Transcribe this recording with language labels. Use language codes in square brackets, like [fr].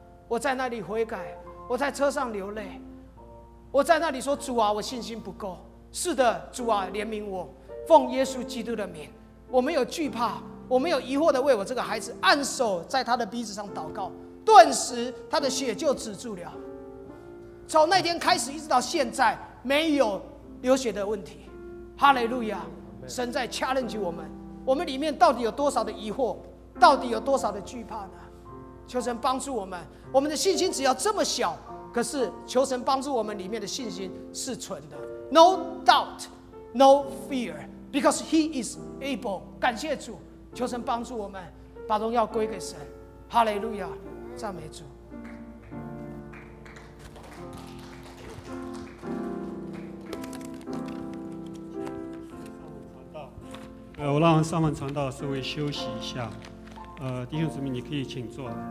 [zh] 我在那里悔改，我在车上流泪，我在那里说，主啊，我信心不够，是的，主啊，怜悯我，奉耶稣基督的名，我没有惧怕，我没有疑惑的为我这个孩子按手在他的鼻子上祷告，顿时他的血就止住了，从那天开始一直到现在没有流血的问题。哈利路亚，神在 challenge 我们，我们里面到底有多少的疑惑，到底有多少的惧怕呢？求神帮助我们，我们的信心只要这么小，可是求神帮助我们里面的信心是存的。 [en] No doubt, no fear, because he is able. [zh] 感谢主，求神帮助我们，把荣耀归给神。哈利路亚，赞美主。我让上文传道稍微休息一下。弟兄姊妹，你可以请坐。